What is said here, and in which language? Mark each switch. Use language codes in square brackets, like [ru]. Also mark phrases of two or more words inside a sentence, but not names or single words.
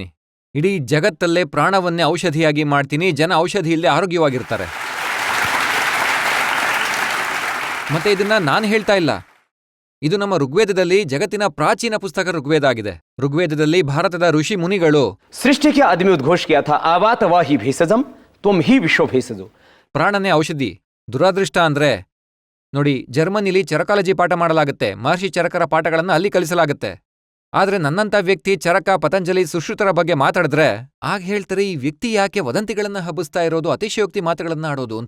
[kn] ಇಡೀ ಜಗತ್ತಲ್ಲೇ ಪ್ರಾಣವನ್ನೇ ಔಷಧಿಯಾಗಿ ಮಾಡ್ತೀನಿ. ಜನ ಔಷಧಿ ಇಲ್ಲದೆ ಆರೋಗ್ಯವಾಗಿರ್ತಾರೆ. ಮತ್ತೆ ಇದನ್ನ ನಾನು ಹೇಳ್ತಾ ಇಲ್ಲ, ಇದು ನಮ್ಮ ಋಗ್ವೇದದಲ್ಲಿ, ಜಗತ್ತಿನ ಪ್ರಾಚೀನ ಪುಸ್ತಕ ಋಗ್ವೇದ ಆಗಿದೆ. ಋಗ್ವೇದದಲ್ಲಿ ಭಾರತದ ಋಷಿ ಮುನಿಗಳು [hi] सृष्टि के आदि में उद्घोष किया था, [sa] आवात वाही भेषजम तुम ही विश्व भेषजो. [kn] ಪ್ರಾಣನೇ ಔಷಧಿ. ದುರಾದೃಷ್ಟ ಅಂದ್ರೆ ನೋಡಿ, ಜರ್ಮನಿಲಿ ಚರಕಾಲಜಿ ಪಾಠ ಮಾಡಲಾಗುತ್ತೆ. ಮಹರ್ಷಿ ಚರಕರ ಪಾಠಗಳನ್ನ ಅಲ್ಲಿ ಕಲಿಸಲಾಗುತ್ತೆ. ಆದ್ರೆ ನನ್ನಂತ ವ್ಯಕ್ತಿ ಚರಕ, ಪತಂಜಲಿ, ಸುಶ್ರುತರ ಬಗ್ಗೆ ಮಾತಾಡಿದ್ರೆ ಆಗ ಹೇಳ್ತಾರೆ, ಈ ವ್ಯಕ್ತಿ ಯಾಕೆ ವದಂತಿಗಳನ್ನ ಹಬ್ಬಿಸ್ತಾ ಇರೋದು, ಅತಿಶಯೋಕ್ತಿ ಮಾತುಗಳನ್ನ ಆಡೋದು ಅಂತ.